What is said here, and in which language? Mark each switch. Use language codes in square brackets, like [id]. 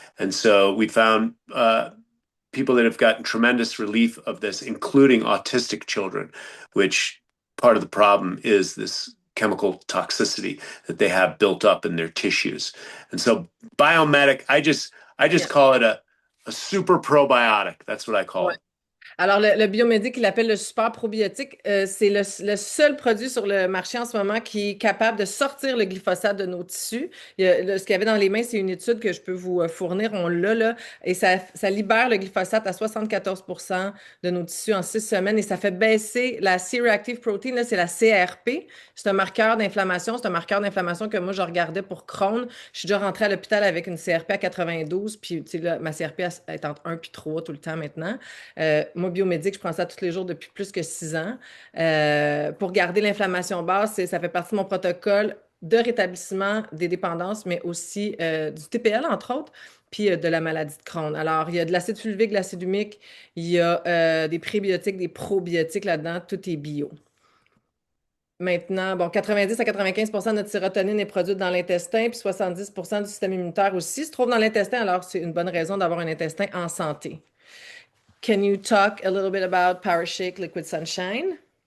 [en] And so we found people that have gotten tremendous relief of this, including autistic children, which part of the problem is this chemical toxicity that they have built up in their tissues. And so biomedic, I just Yeah. call it a super probiotic. That's what I call [fr] Ouais. [en] it. [fr] Alors, le biomédic, il l'appelle le super probiotique. C'est le seul produit sur le marché en ce moment qui est capable de sortir le glyphosate de nos tissus. Ce qu'il y avait dans les mains, c'est une étude que je peux vous fournir. On l'a, là. Et ça libère le glyphosate à 74% de nos tissus en 6 semaines et ça fait baisser la C-reactive protein. Là, c'est la CRP. C'est un marqueur d'inflammation. C'est un marqueur d'inflammation que moi, je regardais pour Crohn. Je suis déjà rentrée à l'hôpital avec une CRP à 92. Puis, tu sais, là, ma CRP est entre 1 puis 3 tout le temps maintenant. Moi, biomédique, je prends ça tous les jours depuis plus que 6 ans. Pour garder l'inflammation basse, ça fait partie de mon protocole de rétablissement des dépendances, mais aussi du TPL, entre autres, puis de la maladie de Crohn. Alors, il y a de l'acide fulvique, de l'acide humique, il y a des prébiotiques, des probiotiques là-dedans, tout est bio. Maintenant, bon, 90 à 95% de notre sérotonine est produite dans l'intestin, puis 70% du système immunitaire aussi se trouve dans l'intestin, alors c'est une bonne raison d'avoir un intestin en santé. [en] Can you talk a little bit about Power Shake Liquid Sunshine?